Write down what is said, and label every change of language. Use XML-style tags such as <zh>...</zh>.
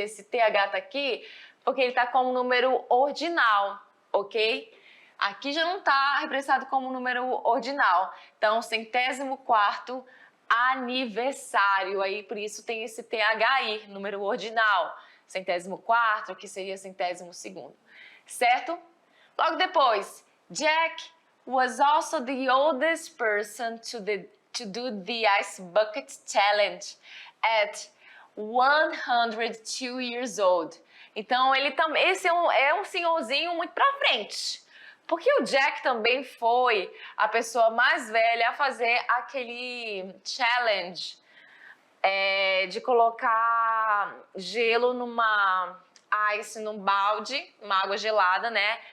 <pt>E esse TH tá aqui porque ele tá como número ordinal, ok? Aqui já não está representado como número ordinal. Então, 104º aniversário. Aí, por isso, tem esse TH aí, número ordinal. 104º, que seria 102º. Certo?</pt> <en>Logo depois, Jack was also the oldest person to do the Ice Bucket Challenge at 102 years old.</en> <pt>Então, ele também, esse é um senhorzinho muito pra frente. Porque o Jack também foi a pessoa mais velha a fazer aquele challenge de colocar gelo num balde, uma água gelada, né?</pt>